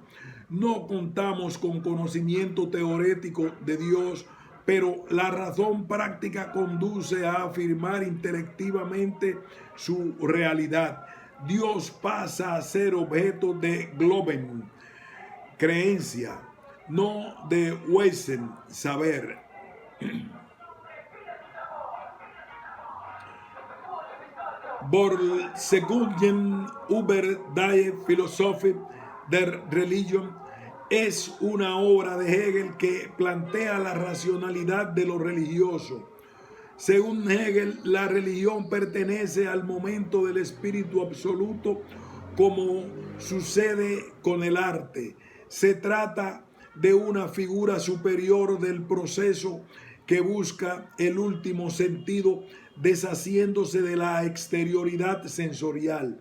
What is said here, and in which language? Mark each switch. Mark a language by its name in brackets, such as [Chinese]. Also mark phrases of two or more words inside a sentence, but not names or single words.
[Spanish] No contamos con conocimiento teorético de Dios, pero la razón práctica conduce a afirmar intelectivamente su realidad. Dios pasa a ser objeto de Glauben, creencia, no de Wesen, saber. Borlsegungen über die Philosophie der Religion es una obra de Hegel que plantea la racionalidad de lo religioso. Según Hegel, la religión pertenece al momento del espíritu absoluto, como sucede con el arte. Se trata de una figura superior del proceso que busca el último sentido, deshaciéndose de la exterioridad sensorial.